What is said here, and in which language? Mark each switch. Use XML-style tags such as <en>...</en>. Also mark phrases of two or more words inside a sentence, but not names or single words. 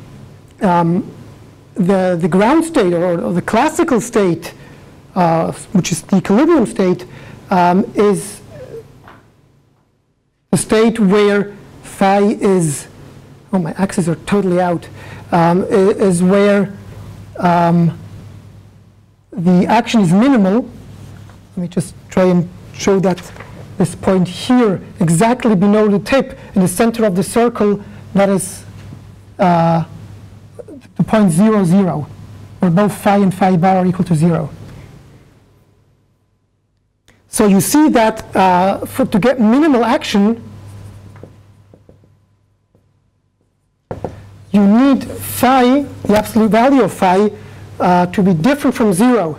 <en>The ground state, or the classical state, which is the equilibrium state, is a state where phi is, oh, my axes are totally out, is where the action is minimal. Let me just try and show that this point here, exactly below the tip, in the center of the circle, that is the point 0, 0, where both phi and phi bar are equal to 0. So you see that to get minimal action, you need phi, the absolute value of phi, to be different from 0.</en>